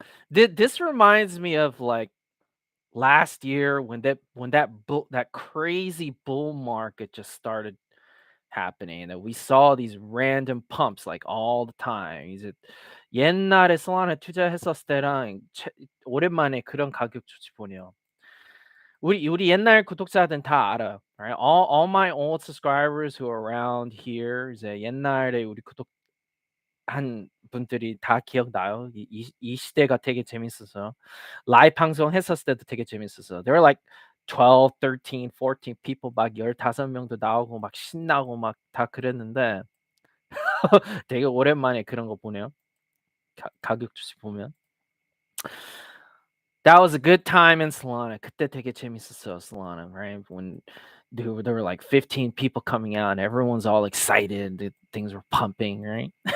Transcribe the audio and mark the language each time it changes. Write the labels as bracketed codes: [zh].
[en] This reminds me of like last year when that crazy bull market just started happening and we saw these random pumps like all the time. [ko] 이제 옛날에 솔라나 투자했었을 때랑 오랜만에 그런 가격 조치 보네요. 우리 옛날 구독자들은 다 알아요. [en] Right? All my old subscribers who are around here [ko] 이제 옛날에 우리 구독한 분들이 다 기억나요. 이 시대가 되게 재밌어서 라이브 방송 했었을 때도 되게 재밌어서 [en] There were like 12, 13, 14 people [ko] 막 15명도 나오고 막 신나고 막 다 그랬는데 되게 오랜만에 그런 거 보네요. 가격 조치 보면. [en] That was a good time in Solana. [ko] 그때 되게 재밌었어요, Solana, right? [en] When there were like 15 people coming out and everyone's all excited. Things were pumping, right?